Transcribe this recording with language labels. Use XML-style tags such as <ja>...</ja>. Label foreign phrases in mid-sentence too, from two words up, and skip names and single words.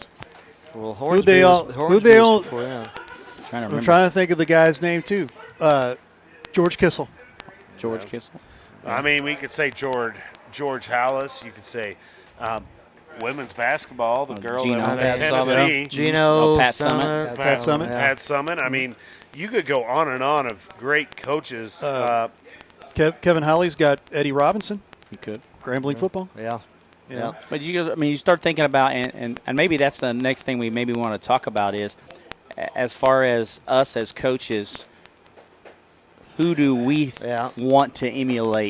<en>Well, Who they all? before, yeah. I'm trying to think of the guy's name too. George Kissel. George Kissel. I mean, we could say George Hallis. You could say women's basketball. The girl Gino that was at Pat Tennessee. Gino, Pat Summitt. Pat Summitt. Pat Summitt. I mean, you could go on and on of great coaches. Kevin Holly's got Eddie Robinson. He could. Grambling football. Yeah. Yeah. But you start thinking about, and maybe that's the next thing we maybe want to talk about is, as far as us as coaches, who do we want to emulate?</en>